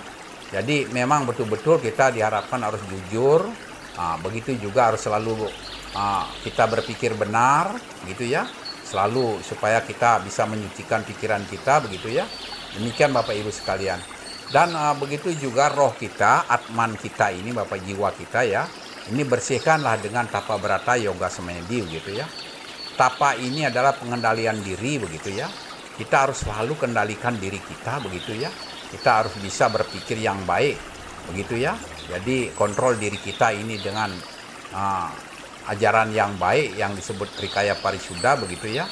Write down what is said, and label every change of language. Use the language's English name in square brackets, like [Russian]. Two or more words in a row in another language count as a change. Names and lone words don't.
[Indonesian] Jadi memang betul-betul kita diharapkan harus jujur, begitu juga harus selalu kita berpikir benar, gitu ya, selalu supaya kita bisa menyucikan pikiran kita, begitu ya. Demikian Bapak Ibu sekalian. Dan begitu juga roh kita, atman kita ini, Bapak jiwa kita ya, ini bersihkanlah dengan tapa berata yoga semedi, begitu ya. Tapa ini adalah pengendalian diri, begitu ya. Kita harus selalu kendalikan diri kita, begitu ya. Kita harus bisa berpikir yang baik, begitu ya. Jadi kontrol diri kita ini dengan ajaran yang baik yang disebut Trikaya Parisuddha, begitu ya.